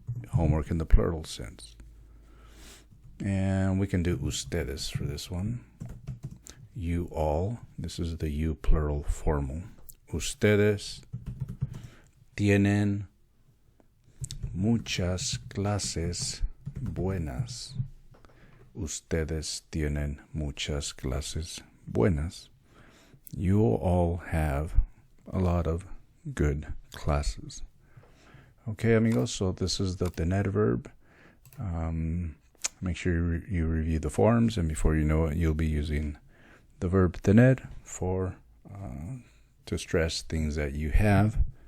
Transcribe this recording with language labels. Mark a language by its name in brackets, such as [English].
[English] homework in the plural sense. And we can do ustedes for this one. You all. This is the you plural formal. [Spanish] Ustedes tienen muchas clases buenas. Ustedes tienen muchas clases buenas. [English] You all have a lot of good classes. Okay, amigos, so this is the tener verb. Make sure you review the forms, and before you know it, you'll be using the verb tener for to stress things that you have.